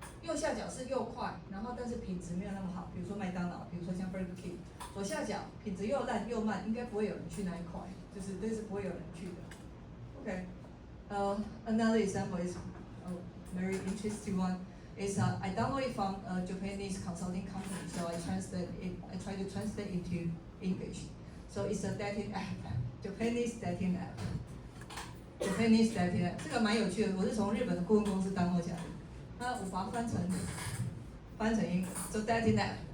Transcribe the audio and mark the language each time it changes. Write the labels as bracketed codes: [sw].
[zh] 右下角是又快，然后但是品质没有那么好，比如说麦当劳，比如说像 Burger King。左下角品质又烂又慢，应该不会有人去那一块，就是这是不会有人去的。 [en] Okay, another example is a very interesting one. Is I download it from a Japanese consulting company, so I try to translate into English. So it's a dating app, Japanese dating app. Japanese dating app [zh] 这个蛮有趣的，我是从日本的顾问公司download下来的，它我把它翻成英文 ， [en] so dating app.